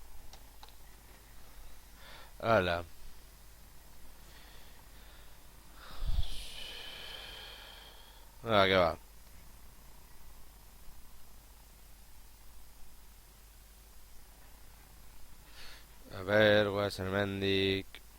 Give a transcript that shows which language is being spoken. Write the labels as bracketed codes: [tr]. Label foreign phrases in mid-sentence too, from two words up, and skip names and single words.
[eu] Hala. [es] Que va. A ver, [eu] guaz hemendik.